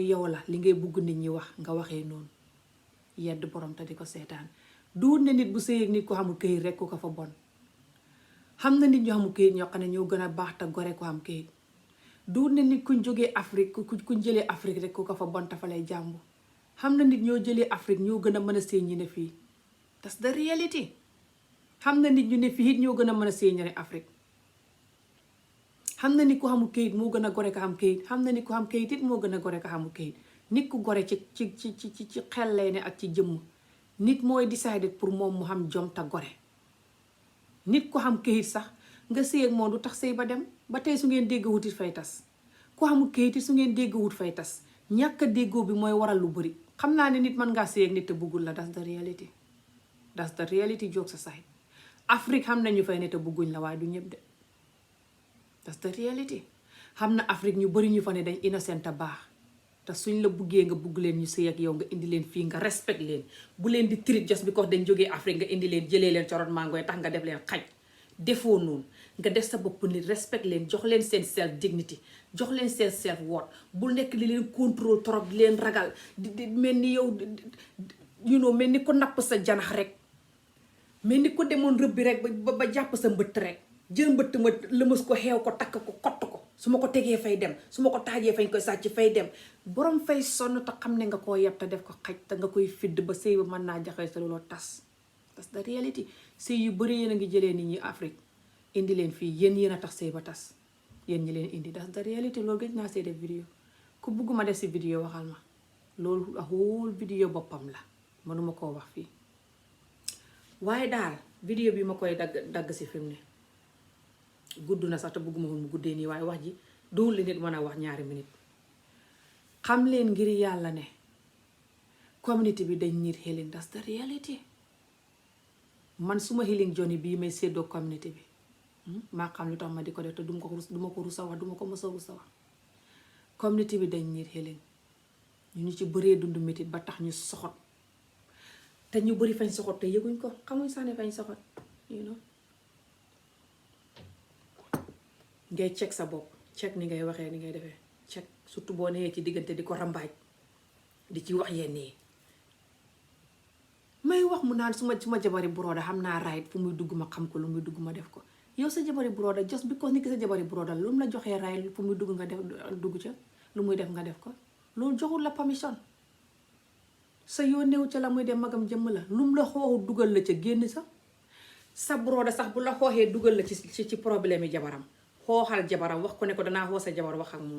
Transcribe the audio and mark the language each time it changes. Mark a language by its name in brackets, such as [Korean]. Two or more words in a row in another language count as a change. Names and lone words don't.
[Wolof] yow la li ngay bugg nit ñi wax nga waxee noonu yedd borom te di ko seetaan duut ne nit bu sëy ak nit ko xamul këyit rek ku ko fa bon xam na nit ñu xamul këyit ñoo xam ne ñoo gën a baax te gore ko am këyit duut ne nit kuñ jógee Afrique kuñ jëlee Afrique rek ku ko fa bon te fa lay jàmbu xam na nit ñoo jëlee Afrique ñoo gën a mën a sëy ñi ne fii [English] that's the reality [Wolof] xam na nit ñu ne fii it ñoo gën a mën a sëy ñi ne Afrique xam na nit ku xamul këyit moo gën a gore ko xam këyit xam na nit ku xam këyit it moo gën a gore ko xamul këyit nit ku gore ci xel lay ne ak ci jëmm nit mooy [French] décider pour [Wolof] moom mu xam jom te gore nit ku xam këyit sax nga sëy ak moom du tax sëy ba dem ba tey su ngeen dégg wutit fay tas ku xamul këyit it su ngeen dégg wut fay tas ñàkk a déggoo bi mooy waral lu bari xam naa ne nit mën ngaa sëy ak nit te bëggul la that's the reality [English] jokes aside [Wolof] Afrique xam nañu fay ne te bëgguñ la waaye du ñëpp de [English] that's the reality [Wolof] xam na Afrique ñu bari ñu fa ne dañ innocent a baax te suñ la buggee nga bugg leen ñu sëy ak yow nga indi leen fii nga respect leen bu leen di treat [English] just because [Wolof] dañ jógee Afrique nga indi leen jëlee leen corot mango yi tax nga def leen xaj defoo noonu nga def sa bopp nit respect leen jox leen seen [English] self dignity [Wolof] jox leen seen [English] self worth [Wolof] bu nekk li leen [French] contrôle trop [Wolof] di leen ragal di mel ni yow mel ni ko napp sa janax rek mel ni ko demoon rëbbi rek ba jàpp sa mbëtt rek jël mbëtt ma lëmas ko xeew ko takk ko kott ko su ma ko tegee fay dem su ma ko taajee fañ koy sàcc fay dem borom fay sonn te xam ne nga koo yeb te def ko xaj te nga koy fidd ba sëy ba mën naa jaxee sa looloo tas [English] that's the reality [Wolof] sëy yu bëri yéen a ngi jëlee nit ñi Afrique indi leen fii yéen a tax sëy ba tas yéen ñi leen indi [English] that's the reality [Wolof] loolu gëj naa see def vidéo ku bugguma def si vidéo waxal ma loolu [English] a whole vidéo [Wolof] boppam la mënuma koo wax fii waaye daal vidéo bi ma koy dagg si fi mu ne gudd na sax te bëgguma woon mu guddee nii waaye wax ji dool li nit mën a wax ñaari minute xam leen ngir yàlla ne community bi dañ [English] need healing that's the reality [Wolof] man suma [English] healing journey [Wolof] bii may séddoo community bi maa xam lu tax ma di ko def te duma ko rusa wax duma ko mës a rusa wax community bi dañ [English] need healing [Wolof] ñu ci bëree dund métit ba tax ñu soxot te ñu bëri fañ soxot te yëguñ ko xamuñ sax ne fañ soxot ngay check sa bopp check ni ngay waxee ni ngay defee check surtout boo nee ci diggante di ko rambaaj di ci wax yenn yi may wax mu naan suma jabari broda xam naa right fu muy dugg ma xam ko lu muy dugg ma def ko yow sa jabari broda just because ni ki sa jabari broda lu mu la joxee right fu muy dugg nga def dugg ca lu muy def nga def ko loolu joxul la permission sa yoo néew ca la muy dem magam jëmm la lu mu la xooxu dugal la ca génn sa broda sax bu la xooxee dugal la ci problème yi jabaram xooxal jabaram wax ko ne ko danaa xoo sa jabar wax ak moom